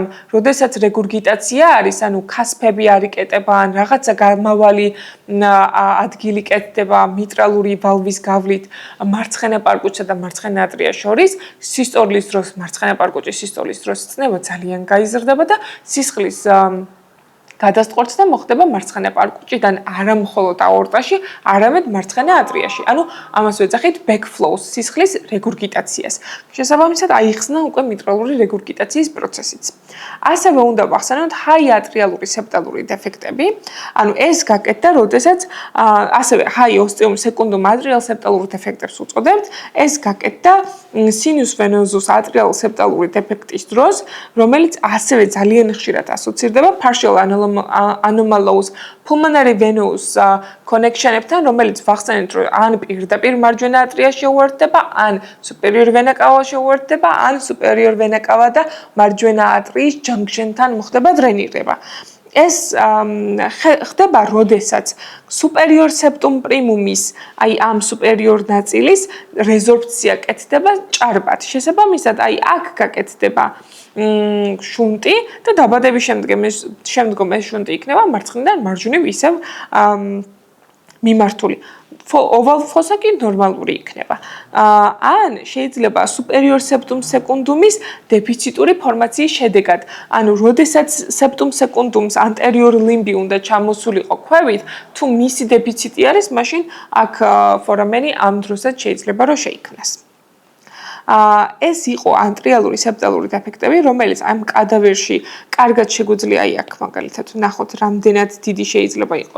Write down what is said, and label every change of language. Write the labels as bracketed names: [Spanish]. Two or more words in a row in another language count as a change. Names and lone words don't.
[Georgian] როდესაც რეგურგიტაცია არის, ანუ ქასფები არ იკეტება, ან რაღაცა გამავალი ადგილი კეთდება მიტრალური ვალვის გავლით მარცხენა პარკუჩსა და მარცხენა ატრიას შორის, სისტოლის დროს მარცხენა პარკუჩის სისტოლის დროს წნევა ძალიან გაიზრდება და სისხლის გადასტყვეტს და მოხდება მარცხენა პარკუჩიდან არა მხოლოდ აორტაში, არამედ მარცხენა ატრიაში. ანუ ამას ვეძახით backflow სისხლის რეგურგიტაციას. შესაბამისად აიხსნა უკვე მიტრალური რეგურგიტაციის პროცესიც. ასევე უნდა ვახსენოთ high atrialuri septალური დეფექტები. ანუ ეს გაკეთდა, როდესაც ასევე high [Latin] ostium secundum [Georgian] atrial septალურ დეფექტებს უწოდებთ. ეს გაკეთდა [Latin] sinus venosus [Georgian] atrial septალური დეფექტის დროს, რომელიც ასევე ძალიან ხშირად ასოცირდება [English] partial anomalous pulmonary venous connection-ებთან, [Georgian] რომელიც ვახსენეთ, რომ ან პირდაპირ მარჯვენა ატრია შეუერთდება, ან [Latin] superior vena cava [Georgian] შეუერთდება, ან [Latin] superior vena cava [Georgian] და მარჯვენა ატრიის junction-თან მოხდება დრენირება. ეს ხდება, როდესაც [Latin] superior septum primum-ის, [Georgian] აი ამ superior ნაწილის რეზორბცია კეთდება ჭარბად. შესაბამისად, აი აქ გაკეთდება შუნტი და დაბადების შემდგომ ეს შუნტი იქნება მარცხნიდან მარჯვნივ ისევ მიმართული. [Latin] oval fossa [Georgian] კი ნორმალური იქნება. ან შეიძლება [Latin] superior septum secundum-ის [Georgian] დეფიციტური ფორმაციის შედეგად, ანუ როდესაც [Latin] septum secundum-ს [English] anterior limb-ი [Georgian] უნდა ჩამოსულიყო ქვევით, თუ მისი დეფიციტი არის, მაშინ აქ ფორამენი ამ დროსაც შეიძლება რომ შეიქმნას. ეს იყო ანტრიალური სეპტალური დეფექტები, რომელიც ამ კადავერში კარგად შეგვიძლია აქ მაგალითად ნახოთ, რამდენად დიდი შეიძლება იყოს